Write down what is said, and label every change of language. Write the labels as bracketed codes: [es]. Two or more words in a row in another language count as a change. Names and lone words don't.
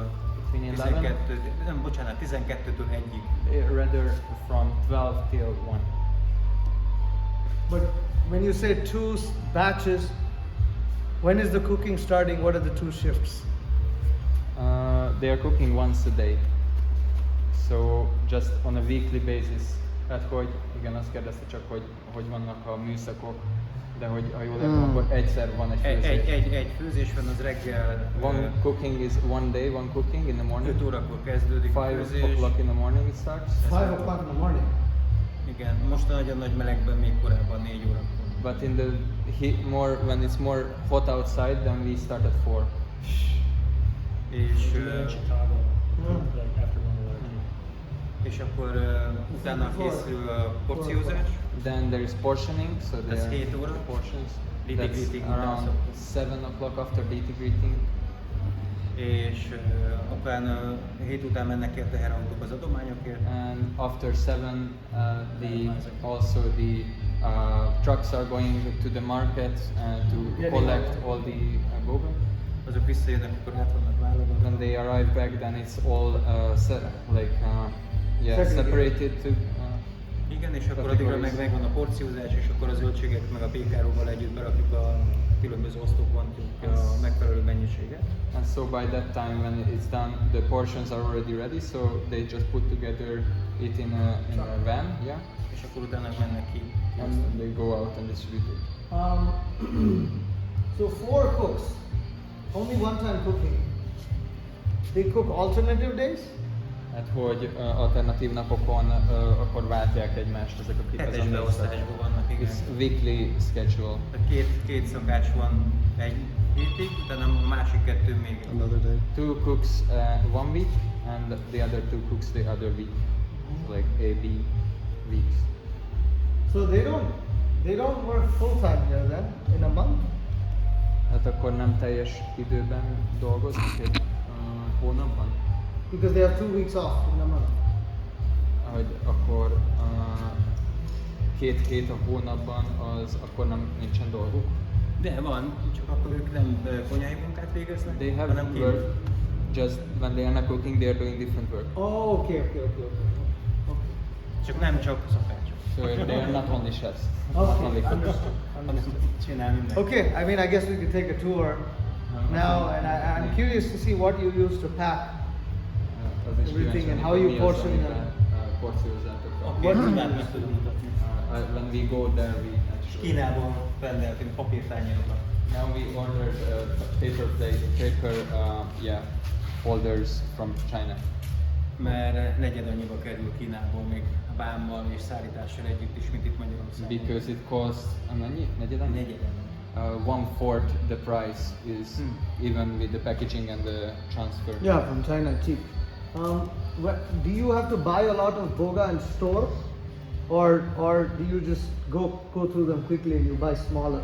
[en] Between 11? [hu] 12, nem, bocsánat, 12-től 1-ig. [en] Rather from 12 till 1. But when you say 2 batches, when is the cooking starting? What are the 2 shifts? They are cooking once a day. So just on a weekly basis. [hu] Tehát hogy, igen, azt kérdezte csak, hogy vannak a műszakok, de hogy ha jól értem, akkor egyszer van egy főzés. Egy főzés van, az reggel [en] One cooking is one day, one cooking in the morning. [hu] 5 órakor kezdődik a [en] 5 [hu] főzés. [en] o'clock in the morning it starts. 5 o'clock in the morning. [hu] Igen, most a nagyon nagy melegben még korábban 4 órakor. [en] But in the heat, when it's more hot outside, then we start at 4. [hu] És, [en] In Chicago, like after 1:11. [hu] és akkor utána készül a porciózás. [en] Then there is portioning, so there That's are [hu] 7 óra. [en] portions. [hu] Deity [en] That's [hu] greeting után [en] around [hu] szoktuk. [en] 7 o'clock after deity greeting. [hu] És utána 7 után mennek ki a teherautók az adományokért. [en] And after 7, also the trucks are going to the market to Yeah, collect all the boga. [hu] azok visszajönnek, akkor át vannak válogatva. [en] When they arrive back, then it's all separated to. [hu] Igen, és akkor addigra meg megvan a porciózás, és akkor a zöldségek meg a pékáróval együtt berakjuk a különböző osztópontjuk a megfelelő mennyiséget. [en] And so by that time when it's done, the portions are already ready, so they just put together it in a van, yeah, [hu] És akkor utána mennek ki. [en] and they go out and distribute it. So 4 cooks, only one time cooking. They cook alternative days? [hu] Hát hogy alternatív napokon akkor váltják egymást ezek a Hetes beosztásban vannak, igen. [en] It's weekly schedule. [hu] Tehát két szakács van egy hétig, utána a másik kettő még egy. [en] Another day. 2 cooks one week and the other 2 cooks the other week, like A, B weeks. So they don't work full time here then in a month? [hu] Hát akkor nem teljes időben dolgoznak egy hónapban? [en] Because they have 2 weeks off in a month. [hu] Hogy akkor két hét a hónapban, az akkor nem nincsen dolguk? De van, csak akkor ők nem konyhai munkát végeznek, [en] They have [hu] hanem [en] work, just when they are not cooking, they are doing different work. Oh, okay. [hu] Csak nem csak szakácsok. [en] So they are not only chefs, not Okay, only cooks. understood. [hu] Csinál mindenki. [en] Okay, I mean, I guess we could take a tour now, and I'm curious to see what you use to pack. [hu] Az is [en] Everything [hu] kíváncsi [en] and [hu] vagyok, [en] how [hu] hogy [en] you [hu] mi az, [en] portion [hu] amiben, [en] them. [hu] porciózzátok. Oké, mindent meg tudom mutatni. [en] When we go there, we actually. [hu] Kínából rendeltünk papírtányérokat. [en] Now we ordered paper holders from China. [hu] Mert negyed annyiba kerül Kínából még vámmal és szállítással együtt is, mint itt Magyarországon. [en] Because it costs [hu] mennyi? Negyed annyi? Negyed annyi. [en] 1/4 the price is even with the packaging and the transfer. Yeah, from China, cheap. Do you have to buy a lot of boga and store, or do you just go through them quickly and you buy smaller?